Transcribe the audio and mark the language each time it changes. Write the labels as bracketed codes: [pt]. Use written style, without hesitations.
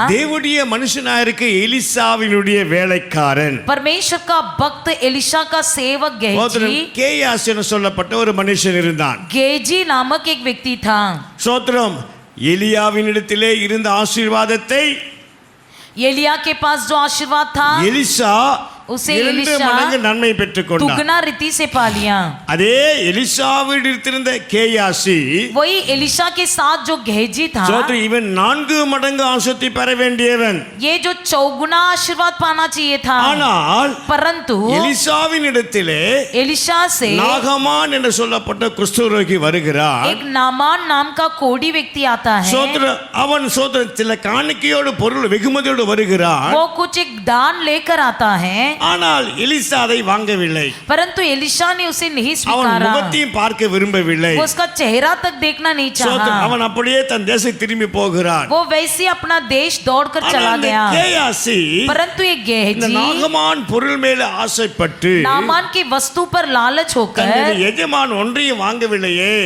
[ta] தேவனுடைய மனுஷனாயிருக்க எலிசாவினுடைய வேலைக்காரன் [hi] परमेश्वर का भक्त एलिशा का सेवक गेजी, [ta] கேயாஸ் என சொல்லப்பட்ட ஒரு மனுஷன் இருந்தான். [hi] गेजी नामक एक व्यक्ति था। [ta] சோத்திரம், எலியாவினிடத்திலே இருந்த ஆசீர்வாதத்தை [hi] एलिया के पास जो आशीर्वाद था [ta] எலிசா [hi] उसे [ta] 2 [hi] एलिशा [ta] மடங்கு நன்மை பெற்றுக்கொண்டார். [hi] दुगना रीति से पा लिया। [ta] அதே எலிசாவோடு இருந்த கேயாசி [hi] वही एलिशा के साथ जो गेहजी था, [ta] இவன் 4 மடங்கு ஆசீர்வாதத்தை பெற வேண்டியவன். [hi] ये जो चौगुना आशीर्वाद पाना चाहिए था, [ta] ஆனால் [hi] परंतु [ta] எலிசாவின் இடத்திலே [hi] एलिशा से [ta] நாகமான் என்று சொல்லப்பட்ட குஷ்டரோகி வருகிறான். [hi] एक नामान नाम का कोढ़ी व्यक्ति आता है। [ta] அவன் சில காணிக்கையோடு பொருள் வெகுமதியோடு வருகிறான். [hi] वो कुछ एक दान लेकर आता है, [ta] ஆனால் எலிசா அதை வாங்கவில்லை. [hi] परंतु एलिशा ने उसे नहीं [ta] அவன் [hi] स्वीकारा। [ta] முகத்தையும் பார்க்க விரும்பவில்லை. [hi] वो उसका चेहरा तक देखना नहीं चाहा। [ta] அவன் அப்படியே தன் தேசத்தை திரும்பி போகிறான். [hi] वो वैसे अपना देश दौड़कर चला गया। [ta] கேயாசி [hi] परंतु ये [ta] இந்த [hi] गेहजी [ta] நாகமான் பொருள் மேல ஆசைப்பட்டு [hi] नामान की वस्तु पर लालच होकर, [ta] தன்னுடைய எஜமான் ஒன்றையும் வாங்கவில்லையே